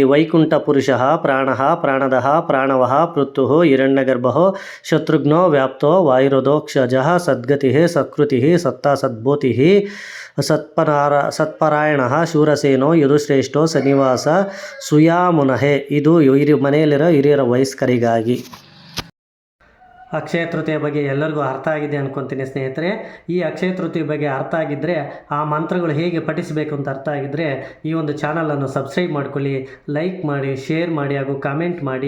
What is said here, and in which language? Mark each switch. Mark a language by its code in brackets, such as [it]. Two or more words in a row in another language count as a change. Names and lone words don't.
[sa] ವೈಕುಂಠ ಪುರುಷಃ ಪ್ರಾಣಃ ಪ್ರಾಣದಃ ಪ್ರಾಣವಃ ಪೃಥುಃ ಹಿರಣ್ಯಗರ್ಭೋ ಶತ್ರುಘ್ನೋ ವ್ಯಾಪ್ತೋ ವಾಯುರೋಧೋಕ್ಷಜಃ ಸದ್ಗತಿಃ ಸತ್ಕೃತಿಃ ಸತ್ತಾ ಸದ್ಭೂತಿಃ ಸತ್ಪರಾಯಣಃ ಶೂರಸೇನೋ ಯದುಶ್ರೇಷ್ಠೋ ಸನ್ನಿವಾಸ ಸುಯಾಮುನಃ. [kn] ಇದು ಮನೆಯಲ್ಲಿರೋ ಹಿರಿಯರ ವಯಸ್ಕರಿಗಾಗಿ. ಅಕ್ಷಯ ತೃತೀಯ ಬಗ್ಗೆ ಎಲ್ಲರಿಗೂ ಅರ್ಥ ಆಗಿದೆ ಅನ್ಕೊತೀನಿ ಸ್ನೇಹಿತರೆ. ಈ ಅಕ್ಷಯ ತೃತೀಯ ಬಗ್ಗೆ ಅರ್ಥ ಆಗಿದ್ದರೆ, ಆ ಮಂತ್ರಗಳು ಹೇಗೆ ಪಠಿಸಬೇಕು ಅಂತ ಅರ್ಥ ಆಗಿದ್ದರೆ ಈ ಒಂದು ಚಾನಲನ್ನು ಸಬ್ಸ್ಕ್ರೈಬ್ ಮಾಡ್ಕೊಳ್ಳಿ, ಲೈಕ್ ಮಾಡಿ, ಶೇರ್ ಮಾಡಿ ಹಾಗೂ ಕಾಮೆಂಟ್ ಮಾಡಿ.